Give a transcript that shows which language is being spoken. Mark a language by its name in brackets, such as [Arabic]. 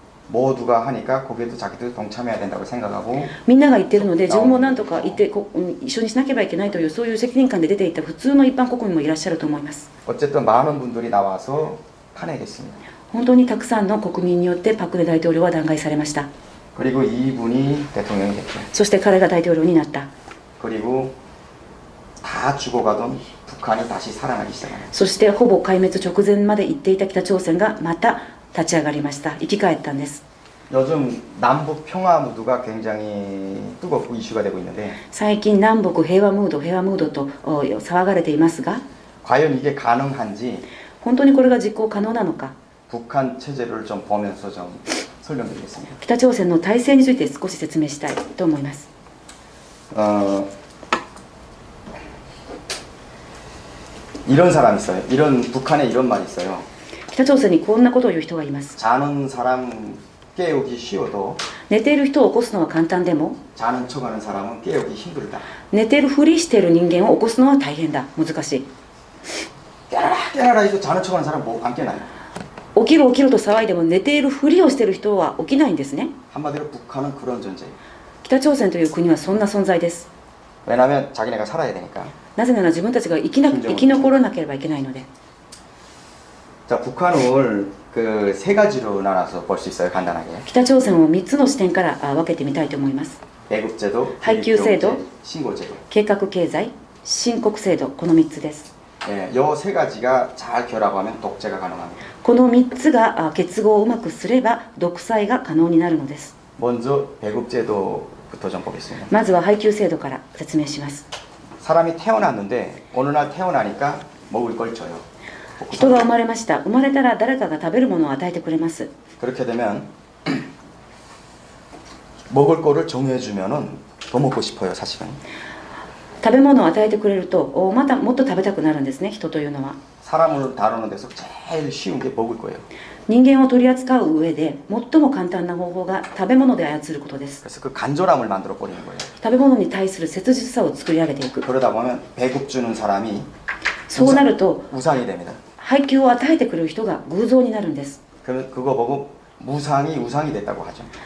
[Korean] 모두가 하니까 거기에도 자기도 동참해야 된다고 생각하고 [Japanese] みんなが言っているので自分も何とか言って一緒にしなければいけないというそういう責任感で出ていた普通の一般国民もいらっしゃると思います。 [Korean] 어쨌든 많은 분들이 나와서 탄핵했습니다. [Japanese] 本当にたくさんの国民によってパク・クネ大統領は弾劾されました。 [Korean] 그리고 이분이 대통령이 됐죠. [Japanese] そして彼が大統領になった。 [Korean] 그리고 다 죽어가던 북한이 다시 살아나기 시작합니다. [Japanese] そしてほぼ壊滅直前まで行っていた北朝鮮がまた立ち上がりました。生き返ったんです。 [Korean] 요즘 남북 평화 무드가 굉장히 뜨겁고 이슈가 되고 있는데 [Japanese] 最近南北平和ムードと騒がれていますが、 [Korean] 과연 이게 가능한지 [Japanese] 本当にこれが実行可能なのか、 [Korean] 북한 체제를 좀 보면서 좀 설명드리겠습니다. [Japanese] 北朝鮮の体制について少し説明したいと思います。 [Korean] 이런 사람 있어요. 북한에 이런 말이 있어요. [Japanese] 北朝鮮にこんなことを言う人がいます。 [Korean] 자는 사람 깨우기 쉬워도 [Japanese] 寝ている人を起こすのは簡単でも、 [Korean] 자는 척하는 사람은 깨우기 힘들다. [Japanese] 寝ているふりしている人間を起こすのは大変だ、難しい。 [Korean] 깨라라 해도 자는 척하는 사람 안 깨나요? [Japanese] 起きろと騒いでも寝ているふりをしている人は起きないんですね。 [Korean] 한마디로 북한은 그런 존재예요. [Japanese] 北朝鮮という国はそんな存在です。 [Korean] 왜냐하면 자기네가 살아야 되니까. [Japanese] なぜなら自分たちが生き残らなければいけないので。 [Korean] 자, 북한을 그 세 가지로 나눠서 볼 수 있어요. 간단하게. [Japanese] 北朝鮮を3つの視点から分けてみたいと思います。 [Korean] 배급제도, 하이큐制度, 신고제도. [Japanese] 計画経済、申告制度、この3つです。 [Korean] 예, 이 세 가지가 잘 결합하면 독재가 가능합니다. [Japanese] この3つが結合をうまくすれば独裁が可能になるのです。 [Korean] 먼저 배급제도부터 좀 보겠습니다. [Japanese] まずは配給制度から説明します。 [Korean] 사람이 태어났는데 어느 날 태어나니까 먹을 걸 줘요. [Japanese] 人が生まれました。生まれたら誰かが食べるものを与えてくれます。 [Korean] 그렇게 되면 먹을 거를 정해주면은 더 먹고 싶어요, 사실은. [Japanese] 食べ物を与えてくれるとまたもっと食べたくなるんですね、人というのは。 [Korean] 사람을 다루는 데서 제일 쉬운 게 먹을 거예요. [Japanese] 人間を取り扱う上で最も簡単な方法が食べ物で操ることです。 [Korean] 그래서 그 간절함을 만들어 버리는 거예요. [Japanese] 食べ物に対する切実さを作り上げていく。 [Korean] 그러다 보면 배급 주는 사람이 [Japanese] そうなると [Korean] 우상이 됩니다. [Japanese] 配給を与えてくれる人が偶像になるんです。 [Korean] 그거 보고 무상이 우상이 됐다고 하죠.